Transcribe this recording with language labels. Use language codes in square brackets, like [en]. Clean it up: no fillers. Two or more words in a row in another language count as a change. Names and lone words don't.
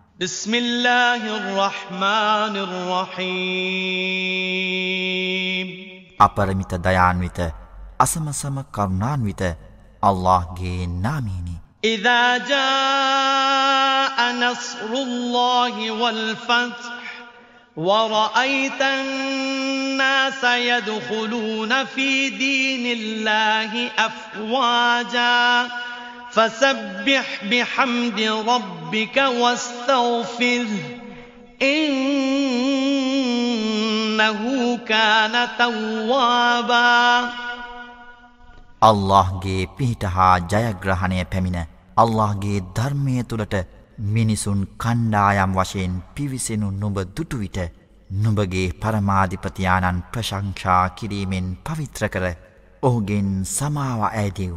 [ar] بسم الله الرحمن الرحيم [si] අපරිමිත දයාන්විත අසමසම කරුණාන්විත අල්ලාහ්ගේ නාමයෙනි. [ar] إذا جاء نصر الله والفتح ورأيت الناس يدخلون في دين الله أفواجا فسبح بحمد ربك واستغفره إنه كان توابا [si] අල්ලාහ්ගේ පිහිට හා ජයග්‍රහණය පැමිණ අල්ලාහ්ගේ ධර්මය තුළට මිනිසුන් කණ්ඩායම් වශයෙන් පිවිසෙනු නුඹ දුටු විට නුඹගේ පරමාධිපතියාණන් ප්‍රශංසා කිරීමෙන් පවිත්‍ර කර ඔහුගෙන් සමාව ඇයදෙව්.